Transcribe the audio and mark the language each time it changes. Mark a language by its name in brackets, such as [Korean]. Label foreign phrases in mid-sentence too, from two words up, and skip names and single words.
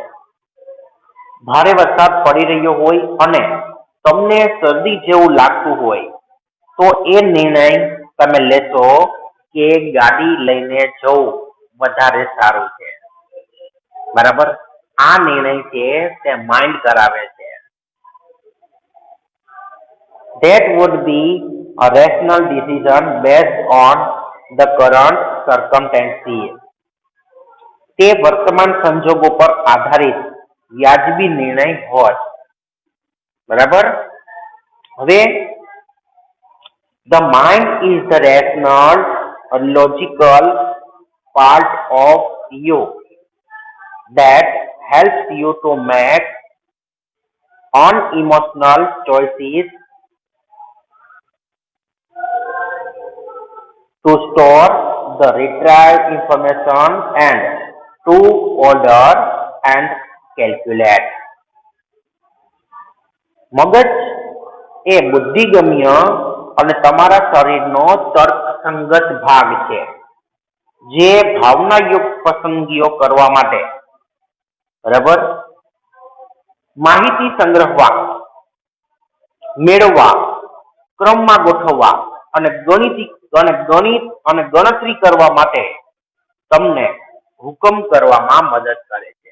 [Gujarati] ભારે વરસાદ પડી રહ્યો હોય અને તમને શરદી જેવું લાગતું હોય તો એ નિર્ણય તમે લેશો કે ગાડી લઈને જવું વધારે સારું છે. બરાબર? આ નિર્ણય છે તે માઇન્ડ કરાવે છે. [English] That would be a rational decision based on the current circumstances. [Gujarati] તે વર્તમાન સંજોગો પર આધારિત વ્યાજબી નિર્ણય હોત. બરાબર? [English] હવે the mind is the rational or logical part of you that helps you to make unemotional choices, to store the retrieved information and to order and calculate. [Gujarati] મગજ એ બુદ્ધિગમ્ય અને તમારા શરીરનો તર્કસંગત ભાગ છે, જે ભાવનાયુક્ત પસંદગીઓ કરવા માટે, બરાબર, માહિતી સંગ્રહવા, મેળવવા, ક્રમમાં ગોઠવવા અને ગણતરી કરવા માટે તમને હુકમ કરવામાં મદદ કરે છે.